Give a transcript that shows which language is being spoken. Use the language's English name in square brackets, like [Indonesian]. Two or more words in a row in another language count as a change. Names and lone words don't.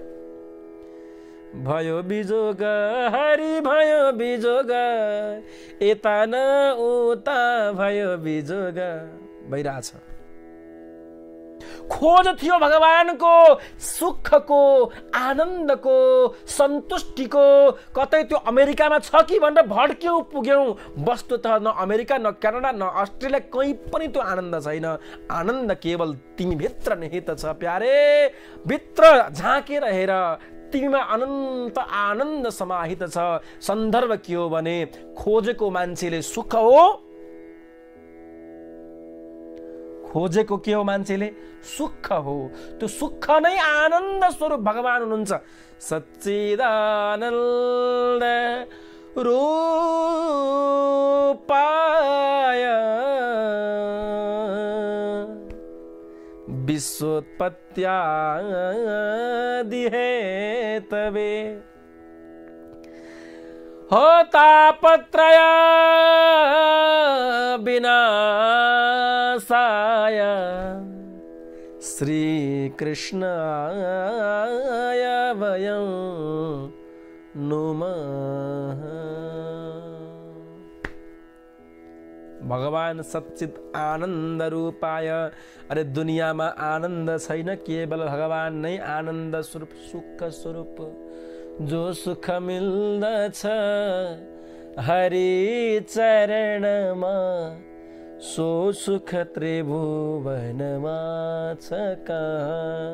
[Nepali] भयो बिजोग हरि भयो बिजोग, यता न उता भयो बिजोग भइरहेछ। खोज थियो भगवानको सुखको, आनन्दको, सन्तुष्टिको, कतै त्यो अमेरिकामा छ कि भनेर भड्क्यौँ पुग्यौँ। वस्तुतः न अमेरिका, न क्यानाडा, न अस्ट्रेलिया, कहीँ पनि त्यो आनन्द छैन। आनन्द केवल तिमीभित्र निहित छ प्यारे। भित्र झाँकेर हेर, तिमीमा अनन्त आनन्द समाहित छ। सन्दर्भ के हो भने खोजेको मान्छेले सुख हो, खोजेको के हो मान्छेले सुख हो। त्यो सुख नै आनन्द स्वरूप भगवान हुनुहुन्छ। [Sanskrit] सच्चिदानन्द रूपाय विश्वोत्पत्त्यादि हेतवे हो तापत्रय विनाशाय श्रीकृष्णाय वयं नुमः। भगवान सच्चित आनन्द रूपाय। [Nepali] अरे दुनियामा आनन्द छैन, केवल भगवान नै आनन्द स्वरूप, सुख स्वरूप। जो सुख मिल्दछ हरि चरणमा, सो सुख त्रिभुवनमा छ कहाँ।